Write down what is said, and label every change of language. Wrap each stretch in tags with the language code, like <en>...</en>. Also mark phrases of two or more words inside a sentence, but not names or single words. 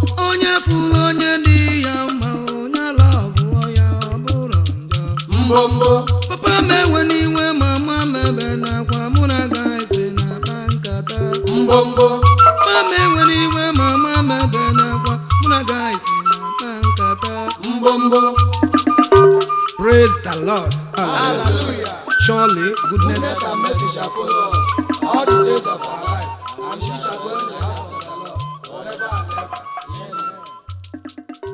<ig>Onye fụlụ onye dị ya mma, onye love ya, ọ bụrụ njọ. Mgbomgbo. Papa m ewe n'iwe, mama m ebe n'akwa, mụ na guys na-akpa nkata. Mgbomgbo. Papa m ewe n'iwe, mama m ebe n'akwa, mụ na guys na-akpa nkata. Mgbomgbo.</ig> <en>Praise the Lord. Hallelujah. Hallelujah. Surely goodness Goodness and mercy shall follow us all the days of our life, and we shall dwell in the house of the Lord forever and ever. Amen.</en>